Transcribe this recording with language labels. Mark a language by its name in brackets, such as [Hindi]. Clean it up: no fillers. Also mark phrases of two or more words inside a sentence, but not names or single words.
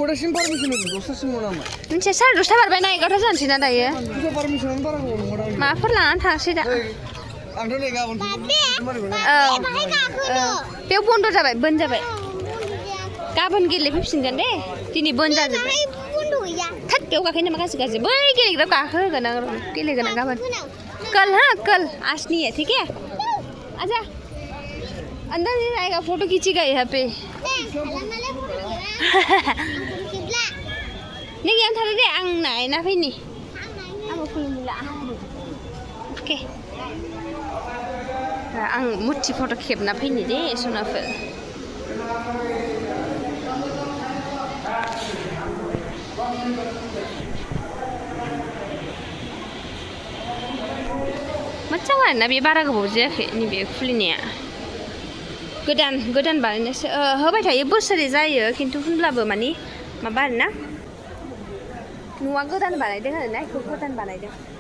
[Bodo] मोनसे 10:30 बारबायना 11 जानोसै ना दायो माबाफोर लानानै थांसै दा बेयाव बन्द' जाबाय बन्द जाबाय गाबोन गेलेफैफिनगोन दे दिनै बन्द जाजोब्बाय थोद बेयाव गाखोयो नामा गाज्रि बै गेलेग्रायाव गाखोहोगोन आं गेलेगोन आं गाबोन [Hindi] कल आज नहीं है ठीक है आजा अंदर नहीं आएगा फोटो खींचेगा यहाँ पे नहीं यहाँ था [Bodo] दे आं नायना फैनि आंबो खुलुमला ओके आं मुर्ति फट' खेबना फैनि दे सनाफोर मोजां आरोना बे बारा गोबाव जायाखै नैबे खुलिनाया गोदान बानायनायसो होबाय थायो बोसोरै जायो खिन्थु होनब्लाबो मानि माबा आरोना न'आ गोदान बानायदों आरोना बेखौ गोदान बानायदों